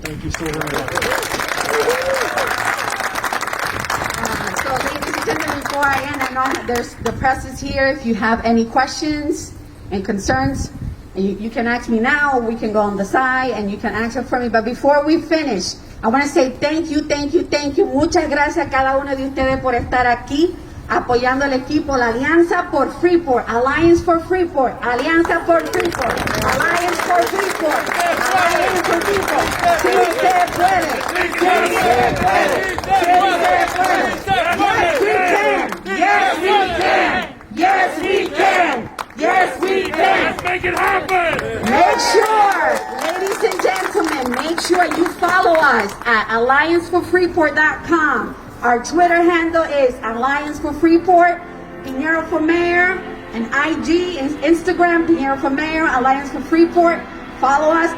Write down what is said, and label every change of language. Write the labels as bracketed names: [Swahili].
[English] Thank you so very much. So ladies and gentlemen, before I end, I know the press is here. If you have any questions and concerns, you can ask me now, or we can go on the side and you can ask it for me. But before we finish, I want to say thank you. [Spanish] Muchas gracias a cada uno de ustedes por estar aquí apoyando al equipo, la Alianza por Freeport, [English] Alliance for Freeport, [Spanish] Alianza por Freeport, Alliance for Freeport, Alliance for Freeport. Sí se puede, sí se puede, sí se puede. [English] Yes we can, yes we can, yes we can, yes we can. Let's make it happen! Make sure, ladies and gentlemen, make sure you follow us at allianceforfreeport.com. Our Twitter handle is Alliance for Freeport, Pineyro for Mayor, and IG and Instagram, Pineyro for Mayor, Alliance for Freeport. Follow us.